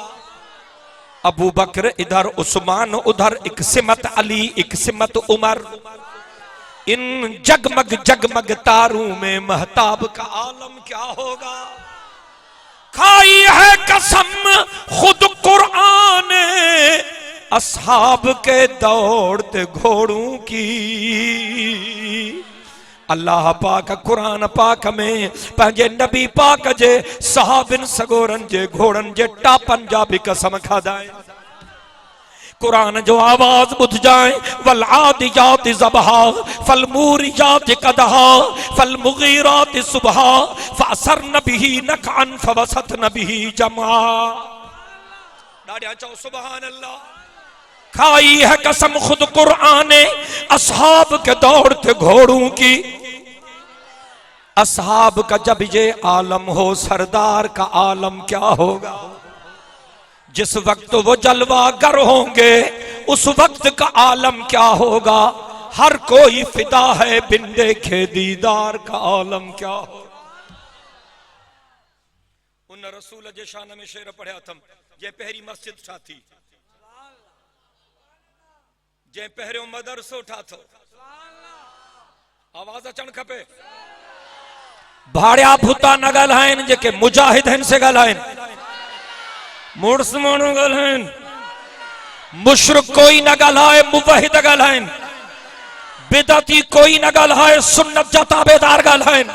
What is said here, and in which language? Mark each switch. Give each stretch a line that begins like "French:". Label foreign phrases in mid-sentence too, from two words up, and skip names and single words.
Urdu: ابو بکر ادھر عثمان ادھر ایک سمت علی ایک سمت عمر، ان جگمگ جگمگ تاروں میں مہتاب کا عالم کیا ہوگا. کھائی ہے قسم خود قرآن اصحاب کے دوڑتے گھوڑوں کی.
Sindhi: अल्लाह पाक कुरान पाक में पंहिंजे नबी पाक जे सहाबिन सगोरन जे घोड़न जे टापन जा भी कसम खादाए। कुरान जो आवाज बुध जाए,
Arabic: والعاديات ضبحا فالموريات قدحا فالمغيرات صبحا فأثرن به نقعا فوسطن به جمعا.
Sindhi: ॾाढा चओ
Arabic: سبحان الله.
Urdu: کھائی ہے قسم خود قرآن اصحاب کے دوڑتے گھوڑوں کی. اصحاب کا جب یہ عالم ہو سردار کا عالم کیا ہوگا. جس وقت وہ جلوہ گر ہوں گے اس وقت کا عالم کیا ہوگا. ہر کوئی فدا ہے بن دیکھے دیدار کا عالم کیا ہوگا.
Sindhi: उन रसूल जे शान में शेर पढ़िया थम, जे पहिरी मस्जिद ठाती, जे पहिरियों मदरसो ठातो, आवाज अचण खपे। भाड़िया भूता न ॻाल्हाइनि जेके मुजाहिद आहिनि से ॻाल्हाइनि, मुड़स माण्हू ॻाल्हाइनि, मुशरिक कोई न ॻाल्हाए, मुवहिद ॻाल्हाइनि, बिदअती कोई न ॻाल्हाए, सुन्नत जा ताबेदार ॻाल्हाइनि।